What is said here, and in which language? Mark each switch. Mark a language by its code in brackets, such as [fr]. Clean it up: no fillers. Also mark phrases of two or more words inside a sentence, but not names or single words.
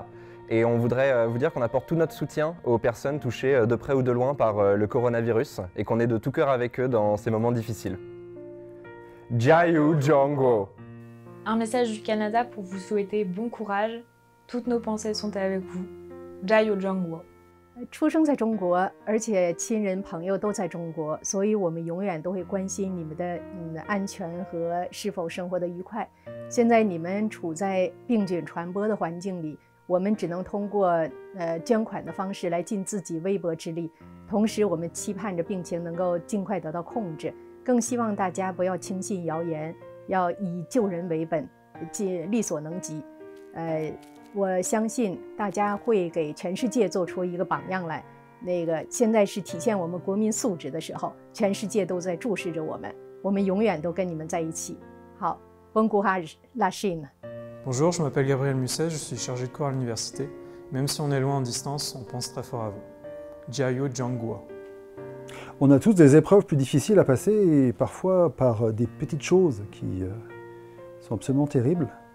[fr] Et on voudrait vous dire qu'on apporte tout notre soutien aux personnes touchées de près ou de loin par le coronavirus et qu'on est de tout cœur avec eux dans ces moments difficiles. [zh] 加油中国. [fr] Un message du Canada pour vous souhaiter bon courage. Toutes nos pensées sont avec vous. [zh] 加油中国. 出生在中国，而且亲人朋友都在中国，所以我们永远都会关心你们的安全和是否生活的愉快。现在你们处在病菌传播的环境里，我们只能通过捐款的方式来尽自己微薄之力。同时，我们期盼着病情能够尽快得到控制，更希望大家不要轻信谣言，要以救人为本，尽力所能及。我相信大家会给全世界做出一个榜样来。现在是体现我们国民素质的时候，全世界都在注视着我们，我们永远都跟你们在一起。 [fr] 好 ，Bon courage, la Chine. Bonjour, je m'appelle Gabriel Musset, je suis chargé de cours à l'université. Même si on est loin en distance, on pense très fort à vous. [zh] 加油中国. [fr] On a tous des épreuves plus difficiles à passer et parfois par des petites choses qui sont absolument terribles.